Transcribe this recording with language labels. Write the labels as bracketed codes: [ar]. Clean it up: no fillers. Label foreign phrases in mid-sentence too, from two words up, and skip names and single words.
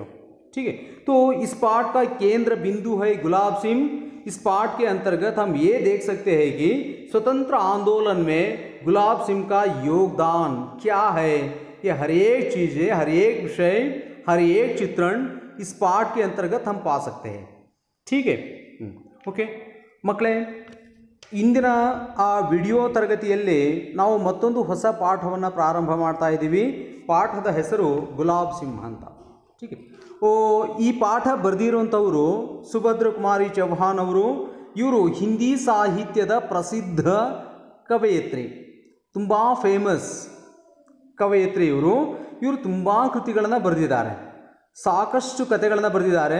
[hi] ठीक है, तो इस पाठ का केंद्र बिंदु है गुलाब सिम। इस पाठ के अंतर्गत हम ये देख सकते हैं कि स्वतंत्र आंदोलन में गुलाब सिम का योगदान क्या है। ये हर एक चीज़ें, हर एक विषय, हर एक चित्रण इस पाठ के अंतर्गत हम पा सकते हैं। ठीक है, [kn] ಓಕೆ ಮಕ್ಕಳೇ, ಇಂದಿನ ವಿಡಿಯೋ ತರಗತಿಯಲ್ಲಿ ನಾವು ಮತ್ತೊಂದು ಹೊಸ ಪಾಠವನ್ನು ಪ್ರಾರಂಭ ಮಾಡ್ತಾ ಇದ್ದೀವಿ. ಪಾಠದ ಹೆಸರು ಗುಲಾಬ್ ಸಿಂಹ ಅಂತ. [hi] ठीक है, [kn] ಈ ಪಾಠ ಬರೆದಿರುವಂಥವರು ಸುಭದ್ರ ಕುಮಾರಿ ಚೌಹಾನ್ ಅವರು. ಇವರು ಹಿಂದಿ ಸಾಹಿತ್ಯದ ಪ್ರಸಿದ್ಧ ಕವಯಿತ್ರಿ, ತುಂಬ ಫೇಮಸ್ ಕವಯಿತ್ರಿ ಇವರು. ತುಂಬ ಕೃತಿಗಳನ್ನು ಬರೆದಿದ್ದಾರೆ, ಸಾಕಷ್ಟು ಕಥೆಗಳನ್ನು ಬರೆದಿದ್ದಾರೆ.